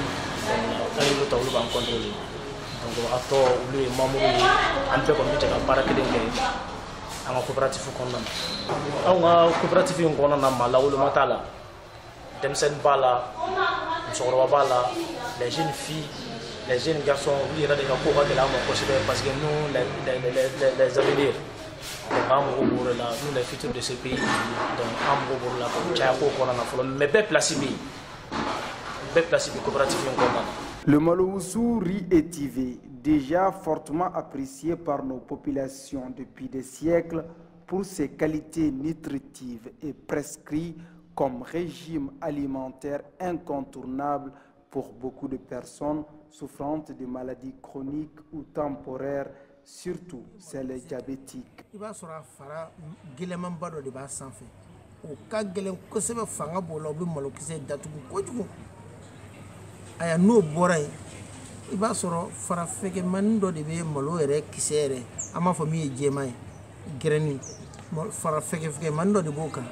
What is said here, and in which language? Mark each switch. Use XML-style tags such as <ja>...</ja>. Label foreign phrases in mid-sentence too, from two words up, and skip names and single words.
<bm>an y'olu ta olu b'an contrôler donc a tɔ olu ye membre ye an bɛɛ kɔni bɛ jɛ ka baara kelen kɛ an ka coopérative kɔnɔna na anw ka coopérative in kɔnɔna na maa lawoloma t'a la denmisɛnnin b'a la musokɔrɔba b'a la</bm> <fr>les jeunes filles les jeunes garçons</fr> <bm>olu yɛrɛ de ka ko ka gɛlɛn an ma kosɛbɛ</bm> <fr>parce que nous les avenirs</fr> <bm>donc an mago b'o de la</bm> <fr>nous les futurs de ce pays</fr> <bm>donc an mago b'o de la ka caya ko kɔnɔna na fɔlɔ mais bɛɛ place bɛ yen bɛɛ place bɛ coopérative in kɔnɔna na.</bm> <fr>Le Maloussou riz étivé, déjà fortement apprécié par nos populations depuis des siècles pour ses qualités nutritives et prescrit comme régime alimentaire incontournable pour beaucoup de personnes souffrant de maladies chroniques ou temporaires, surtout celles diabétiques.</fr> <bm>I b'a sɔrɔ a fara gɛlɛmanba dɔ de b'a sanfɛ o ka gɛlɛn kosɛbɛ fanga b'o la o bɛ malokisɛ datugu kojugu a ya n'o bɔra yen i b'a sɔrɔ farafɛgɛmanin dɔ de bɛ malo yɛrɛ kisɛ yɛrɛ an b'a fɔ min ye jɛman ye gɛrɛni farafɛgɛmanin dɔ de b'o kan</bm>